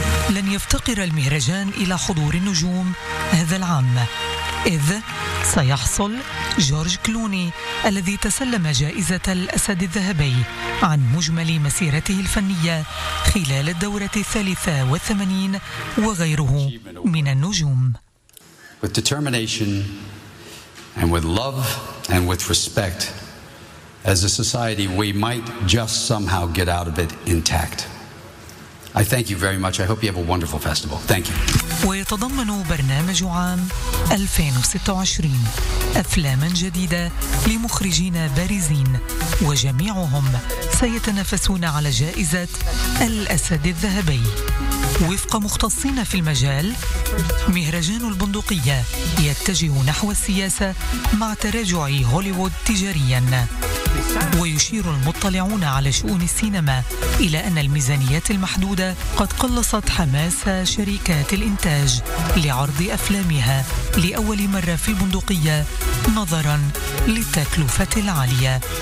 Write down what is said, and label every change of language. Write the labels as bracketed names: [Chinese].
[Arabic] لن يفتقر المهرجان إلى حضور النجوم هذا العام، إذ سيحصل جورج كلوني الذي تسلم جائزة الأسد الذهبي عن مجمل مسيرته الفنية خلال الدورة 83 وغيره من النجوم. [English] With determination and with love and with respect, as a society, we might just somehow get out of it intact. I thank you very much. I hope you have a wonderful festival. Thank you. [Arabic] ويتضمن برنامج عام 2026 أفلاما جديدة لمخرجين بارزين وجميعهم سيتنافسون على جائزة الأسد الذهبي. وفق مختصين في المجال، مهرجان البندقية يتجه نحو السياسة مع تراجع هوليوود تجارياً، ويشير المطلعون على شؤون السينما إلى أن الميزانيات المحدودة قد قلصت حماس شركات الإنتاج لعرض أفلامها لأول مرة في البندقية نظراً للتكلفة العالية.